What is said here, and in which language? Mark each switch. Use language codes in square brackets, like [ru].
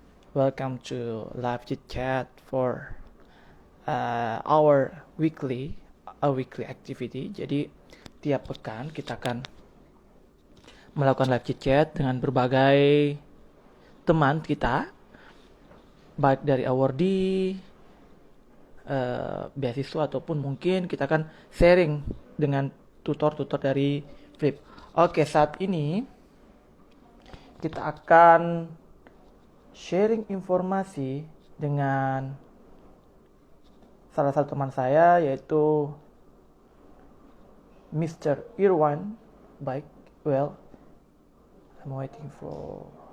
[en] Welcome to live chit chat for our weekly activity. [id] Jadi tiap pekan kita akan melakukan live chit chat dengan berbagai teman kita, baik dari awardee, beasiswa ataupun mungkin kita akan sharing dengan tutor-tutor dari Flip. Oke, saat ini kita akan sharing informasi dengan salah satu teman saya, yaitu Mr. Irwan. Baik, [en] well, I'm waiting for.